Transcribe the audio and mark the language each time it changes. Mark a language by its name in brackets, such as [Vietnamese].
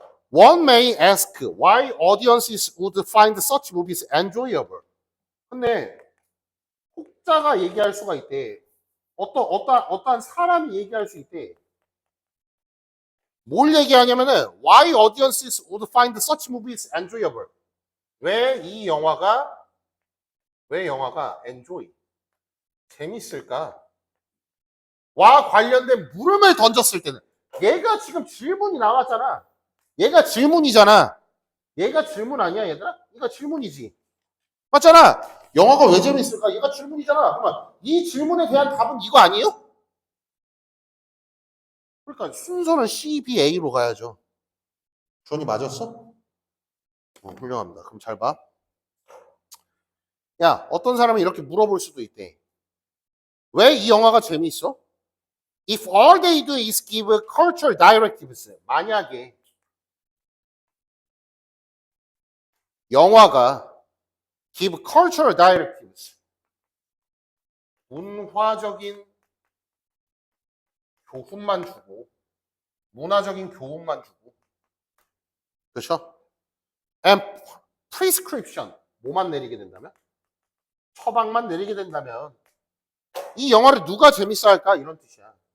[English] One may ask why audiences would find such movies enjoyable. [Korean] 근데 혹자가 얘기할 수가 있대. 어떠한 사람이 얘기할 수 있대. 뭘 얘기하냐면은 [English] why audiences would find such movies enjoyable. [Korean] 왜 영화가 enjoy 재밌을까? 와 관련된 물음을 던졌을 때는 얘가 지금 질문이 나왔잖아. 얘가 질문이잖아. 얘가 질문 아니야 얘들아? 얘가 질문이지. 맞잖아. 영화가 왜 재밌을까? 얘가 질문이잖아. 그러면 이 질문에 대한 답은 이거 아니에요? 그러니까 순서는 C, B, A로 가야죠. 주원이 맞았어? 훌륭합니다. 그럼 잘 봐. 야, 어떤 사람이 이렇게 물어볼 수도 있대. 왜 이 영화가 재미있어? [English] If all they do is give cultural directives. [Korean] 만약에 영화가 [English] give cultural directives. [Korean] 문화적인 교훈만 주고, 문화적인 교훈만 주고. 그렇죠? [English] And prescription. [Korean] 뭐만 내리게 된다면? 처방만 내리게 된다면 이 영화를 누가 재밌어 할까? 이런 뜻이야.